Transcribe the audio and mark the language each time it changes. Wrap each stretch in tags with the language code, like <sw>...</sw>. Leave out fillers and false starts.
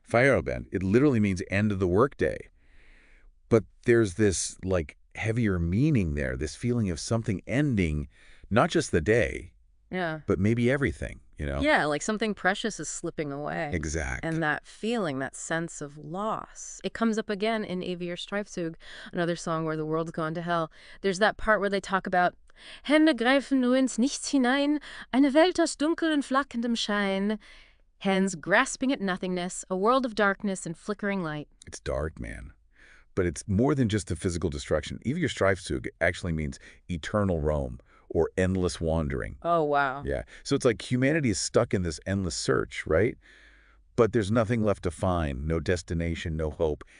<en>Feierabend, it literally means end of the workday. But there's this, like, heavier meaning there, this feeling of something ending, not just the day, but maybe everything, you know? Yeah, like something precious is slipping away. Exactly. And that feeling, that sense of loss, it comes up again in Ewiger Streifzug, another song where the world's gone to hell. There's that part where they talk about</en> <de>Hände greifen nur ins Nichts hinein, eine Welt aus Dunkel und flackendem Schein.</de> <en>Hands grasping at nothingness, a world of darkness and flickering light. It's dark, man. But it's more than just a physical destruction. Ewiger Streifzug actually means eternal roam or endless wandering. Oh, wow. Yeah. So it's like humanity is stuck in this endless search, right? But there's nothing left to find, no destination, no hope.</en>